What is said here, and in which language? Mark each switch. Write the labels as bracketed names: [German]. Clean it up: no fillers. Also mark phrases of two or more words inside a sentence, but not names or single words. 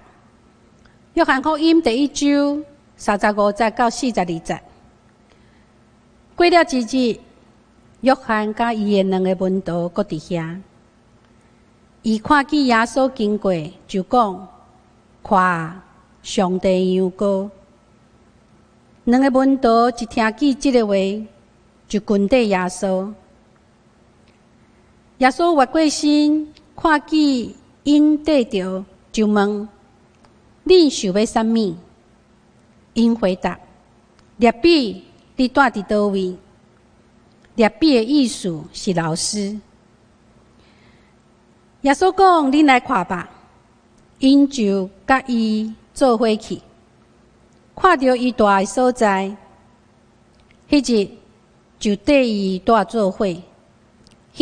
[Min Nan Chinese] 约翰福音第1章35节到42节。过了一日，约翰甲伊的2个门徒搁伫遐。伊看见耶稣经过，就讲：“看啊，上帝羊羔。”2个门徒一听见这个话，就跟缀耶稣。耶稣越过身，看见因缀着，就问：“ 恁想要啥物？” 因回答：“列比，你住伫倒位？” 列比的意思是老师。耶稣讲：“恁来看吧。” 因就甲伊做伙去，看到伊住的所在，迄日就缀伊住做伙。